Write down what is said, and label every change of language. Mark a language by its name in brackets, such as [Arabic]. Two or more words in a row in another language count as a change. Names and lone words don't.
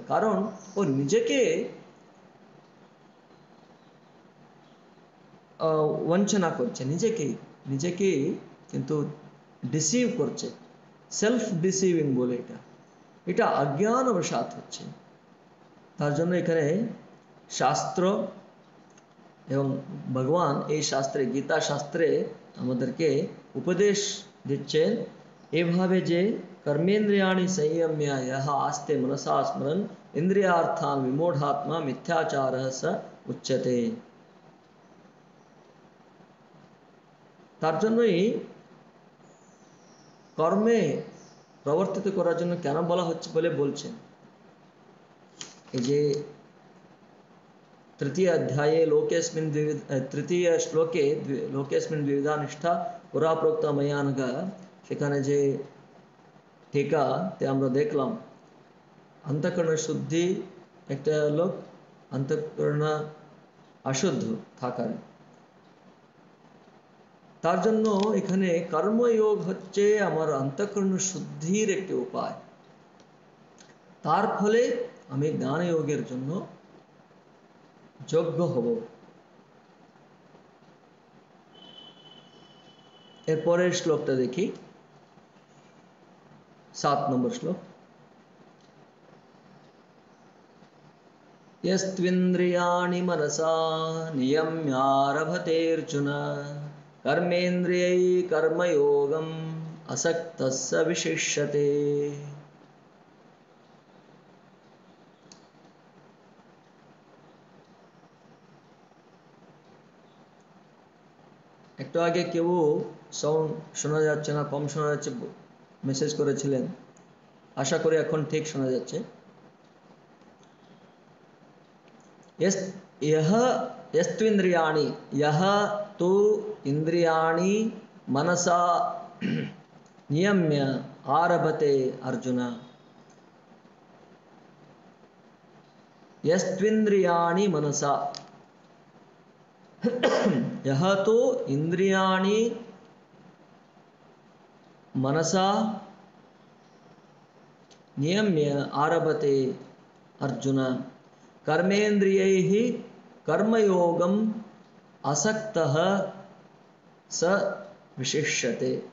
[Bangla] কারণ ও নিজেকে वंचना করছে, নিজেকেই কিন্তু ডিসিভ করছে, [English] self deceiving [Bangla] বলে এটা অজ্ঞানবশাত হচ্ছে। তার জন্য এখানে শাস্ত্র এবং ভগবান এই শাস্ত্রে, গীতা শাস্ত্রে আমাদেরকে উপদেশ দিচ্ছেন এভাবে যে [Sanskrit] कर्मेन्द्रियाणि संयम्य यः आस्ते मनसा स्मरन् इंद्रियार्थान् विमूढात्मा मिथ्याचारः स उच्यते। [Bangla] তার জন্যই কর্মে প্রবর্তিত করার জন্য কেন বলা হচ্ছে বলে বলছেন। এই যে [Sanskrit] तृतीय अध्याये लोकेस्मिन् तृतीय श्लोके लोकेस्मिन् द्विविधा निष्ठा पुरा प्रोक्त मयानघ, [Bangla] সেখানে যে टीकाते আমরা দেখলাম [Sanskrit] अंतःकरण शुद्धि [Bangla] একটা লোক [Sanskrit] अंतःकरण अशुद्ध [Bangla] থাকার, তার জন্য এখানে কর্মযোগ হচ্ছে আমার अंतःकरण শুদ্ধির একটি উপায়। তার ফলে আমি জ্ঞান যোগের জন্য যোগ্য হব। এরপরের শ্লোকটা দেখি, 7 নম্বর শ্লোক। [Sanskrit] यस्त्विन्द्रियाणि मनसा नियम्यारभतेऽर्जुन कर्मेन्द्रियैः कर्मयोगम् असक्तः स विशिष्यते। [Bangla] একটু আগে কেউ সাউন্ড শোনা যাচ্ছে না, কম শোনা যাচ্ছে মেসেজ করেছিলেন, আশা করি এখন ঠিক শোনা যাচ্ছে। [Sanskrit] यह यस्त्विन्द्रियाणि, यह तु इंद्रियाणि मनसा नियम्य आरभते अर्जुन। यस्त्विन्द्रियाणि मनसा, यह तो इंद्रियाणि मनसा नियम्य आरभते अर्जुन कर्मेन्द्रियैः कर्मयोगम् असक्तः स विशिष्यते।